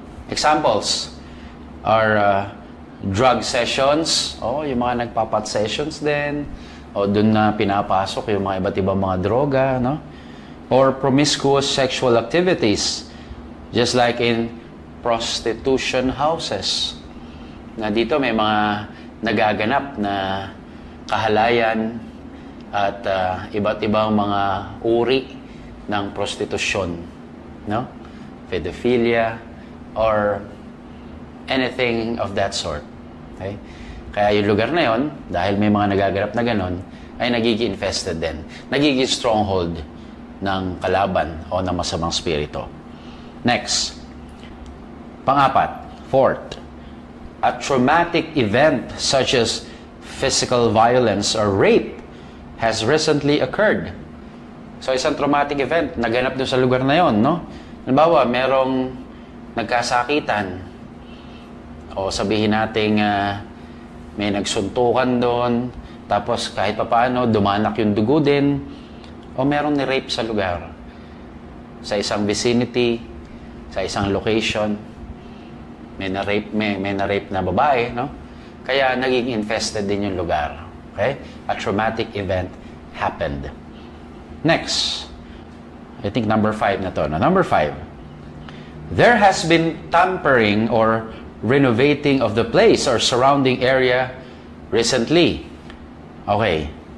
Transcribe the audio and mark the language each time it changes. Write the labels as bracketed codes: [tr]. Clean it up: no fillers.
[en] Examples are drug sessions, [tl] yung mga nagpapat sessions din, o dun na pinapasok yung mga iba't ibang mga droga, no? [en] Or promiscuous sexual activities, just like in prostitution houses. [tl] Na dito may mga nagaganap na kahalayan at iba't ibang mga uri ng prostitusyon, no? [en] Pedophilia or anything of that sort. [tl] Okay? Kaya yung lugar na yon, dahil may mga nagaganap na ganon, ay nagiging infested din. Nagiging stronghold ng kalaban o ng masamang spirito. Next. Pang-apat. [en] Fourth. A traumatic event such as physical violence or rape has recently occurred. [tl] So, isang traumatic event, naganap doon sa lugar na yon, no? Halimbawa, merong nagkasakitan o sabihin nating may nagsuntukan doon, tapos kahit papaano, dumanak yung dugo din, o merong ni-rape sa lugar. Sa isang vicinity, sa isang location, may na-rape na babae, no? Kaya naging infested din yung lugar. Okay? [en] A traumatic event happened. Next. I think number 5 na to. No? Number 5. There has been tampering or renovating of the place or surrounding area recently. Okay.